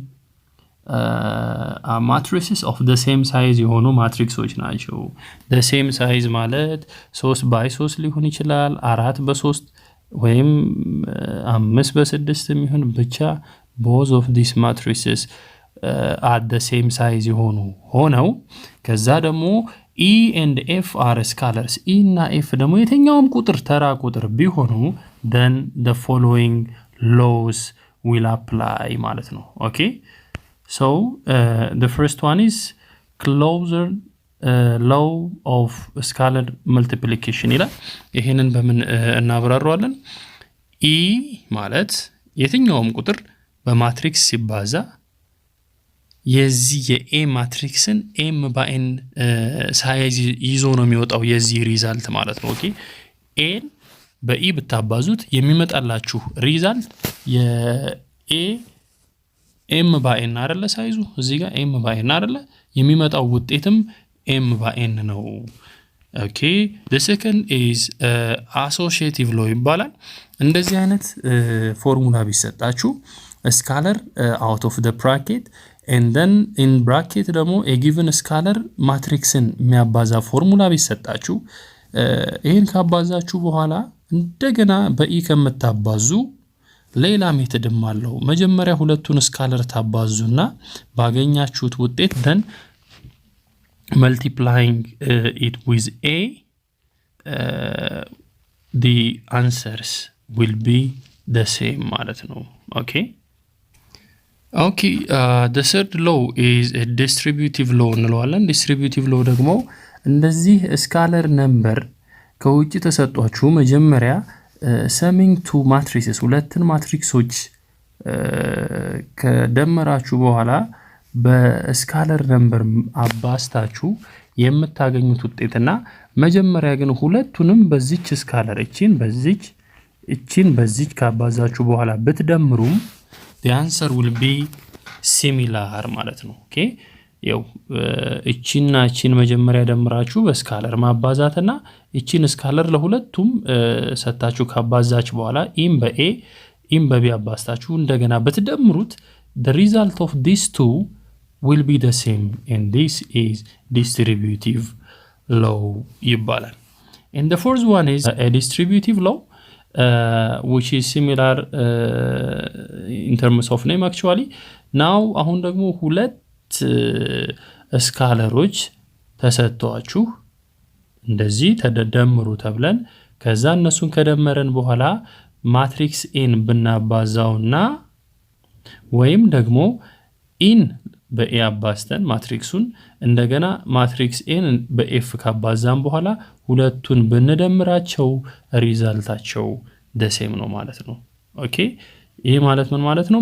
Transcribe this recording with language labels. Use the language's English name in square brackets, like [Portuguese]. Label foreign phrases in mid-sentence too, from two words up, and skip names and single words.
[English] matrices of the same size [Amharic] የሆኑ ማትሪክሶች ናቸው [English] the same size [Amharic] ማለት 3 by 3 ሊሆን ይችላል 4 በ3 ወይም 5 በ6 የሚሆን ብቻ [English] both of these matrices at the same size [Amharic] የሆኑ ሆነው ከዛ ደግሞ [English] E and F are scalars [Amharic] E እና F ደግሞ የትኛውም ቁጥር ተራ ቁጥር ቢሆኑ [English] then the following laws will apply [Amharic] ማለት ነው [English] okay so the first one is closer law of scalar multiplication [Amharic] ይላል ይሄንን በምን እናብራራዋለን E ማለት የትኛውም ቁጥር በማትሪክስ ሲባዛ የዚህ የኤ ማትሪክስን [English] m by n [Amharic] ሳይዝ ይዞ ነው የሚወጣው የዚህ ሪዛልት ማለት ነው ኦኬ a በኢ ብታባዙት የሚመጣላችሁ ሪዛልት የኤ [English] m by n [Amharic] አይደለ ሳይዙ እዚህ ጋር [English] m by n [Amharic] አይደለ የሚመጣው ውጤትም [English] m by n [Amharic] ነው ኦኬ [English] the second is associative law [Amharic] ይባላል እንደዚህ አይነት ፎርሙላ ቢሰጣችሁ [English] scalar out of the bracket and then in bracket [Amharic] ደግሞ [English] a given scalar matrix [Amharic] ን የሚያባዛ ፎርሙላ ቢሰጣችሁ ይሄን ካባዛችሁ በኋላ እንደገና በኢ ከመታባዙ ሌላ ሜተድም አለው መጀመሪያ ሁለቱን ስካለር ታባዙና ባገኛችሁት ውጤት [English] then multiplying it with a the answers will be the same [Amharic] ማለት ነው [English] okay okay the third law is a distributive law [Amharic] እንለዋለን [English] distributive law [Amharic] ደግሞ እንደዚህ ስካለር ነምበር ከውጪ ተሰጧችሁ መጀመሪያ [English] summing two matrices [Amharic] ሁለትን ማትሪክሶች ከደመራችሁ በኋላ በስካለር ነምበር አባስታችሁ የምታገኙት ውጤትና መጀመሪያ ግን ሁለቱንም በዚች ስካለር እቺን በዚች ካባዛችሁ በኋላ ብትደምሩም [English] the answer will be similar [Amharic] ማለት ነው okay ያው እቺና እቺን መጀመሪያ ደምራችሁ በስካለር ማባዛትና እቺን ስካለር ለሁለቱም ሰጣችሁ ካባዛች በኋላ ኢም በኤ ኢም በቢ አባዝታችሁ እንደገና በትደምሩት [English] the result of these two will be the same and this is distributive law [Amharic] ይባላል. [English] And the fourth one is a distributive law which is similar in terms of name actually. [Amharic] now አሁን ደግሞ ሁለት ስካለሮች ተሰጥቷችሁ እንደዚህ ተደምሩ ተብለን ከዛ እነሱን ከደመረን በኋላ ማትሪክስ ኤን ብናባዛውና ወይም ደግሞ ኢን በኤ አባዝተን ማትሪክሱን እንደገና ማትሪክስ ኤን በኤፍ ካባዛን በኋላ ሁለቱን ብንደምራቸው ሪዛልታቸው ደሴም ነው ማለት ነው። ኦኬ ይሄ ማለት ምን ማለት ነው?